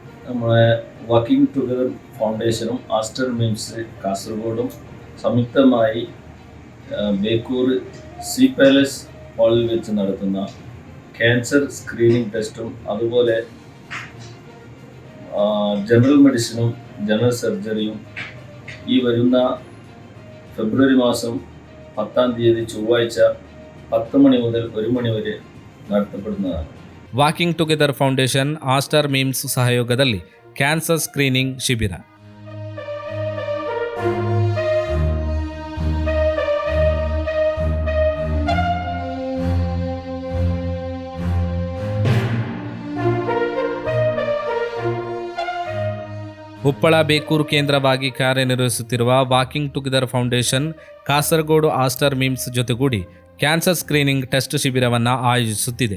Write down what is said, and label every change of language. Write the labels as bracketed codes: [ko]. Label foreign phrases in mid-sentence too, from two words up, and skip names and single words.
[ml] നമ്മളെ വർക്കിംഗ് ടുഗദർ ഫൗണ്ടേഷനും ആസ്റ്റർ മിംസ് കാസർഗോഡും സംയുക്തമായി ബേക്കൂർ സി പാലസ് ഹാളിൽ വെച്ച് നടത്തുന്ന [en] cancer screening [ml] ടെസ്റ്റും അതുപോലെ ജനറൽ മെഡിസിനും ജനറൽ സർജറിയും ഈ വരുന്ന ഫെബ്രുവരി മാസം 10-ാം തീയതി ചൊവ്വാഴ്ച 10 മണി മുതൽ 1 മണി വരെ നടത്തപ്പെടുന്നതാണ്. [kn] ವಾಕಿಂಗ್ ಟುಗೆದರ್ ಫೌಂಡೇಶನ್ ಆಸ್ಟರ್ ಮಿಮ್ಸ್ ಸಹಯೋಗದಲ್ಲಿ [en] cancer screening [kn] ಶಿಬಿರ. ಉಪ್ಪಳ ಬೇಕೂರು ಕೇಂದ್ರವಾಗಿ ಕಾರ್ಯನಿರ್ವಹಿಸುತ್ತಿರುವ ವಾಕಿಂಗ್ ಟುಗೆದರ್ ಫೌಂಡೇಶನ್ ಕಾಸರಗೋಡು ಆಸ್ಟರ್ ಮಿಮ್ಸ್ ಜೊತೆಗೂಡಿ [en] cancer screening test [kn] ಶಿಬಿರವನ್ನು ಆಯೋಜಿಸುತ್ತಿದೆ.